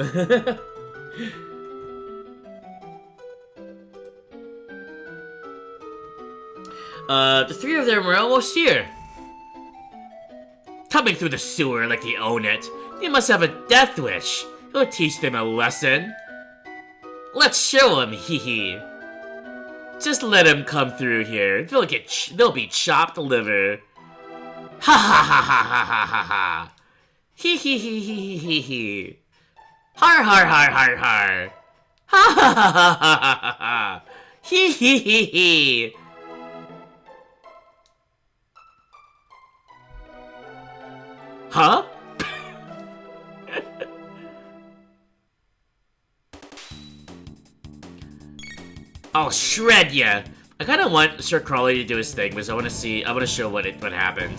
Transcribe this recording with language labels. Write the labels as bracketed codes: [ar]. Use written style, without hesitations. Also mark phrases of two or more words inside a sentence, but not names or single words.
[en] The three of them are almost here. Coming through the sewer like they own it. They must have a death wish. He'll teach them a lesson. Let's show him, hee hee. Just let him come through here. They'll be chopped liver. Ha ha ha ha ha ha ha ha. Hee hee hee hee hee hee. Har har har har har. Ha ha ha ha ha ha ha. Hee hee hee hee. Huh? I'll shred ya! I kinda want Sir Crowley to do his thing because I wanna show what happens.